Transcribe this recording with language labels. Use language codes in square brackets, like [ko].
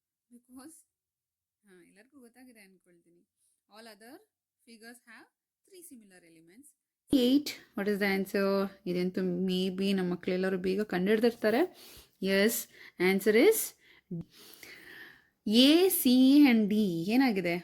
[kn] Because ಎಲ್ಲರಿಗೂ ಗೊತ್ತಾಗಿದೆ ಅನ್ಕೊಳ್ತೀನಿ. [en] All other figures have 3 similar elements. 8. What is the answer? [kn] ಇದಂತೂ ಮೇ ಬಿ ನಮ್ಮ ಮಕ್ಕಳೆಲ್ಲರೂ ಬೇಗ ಕಂಡುಹಿಡ್ದಿರ್ತಾರೆ. [en] yes, answer is A, [kn] C and D ಏನಾಗಿದೆ?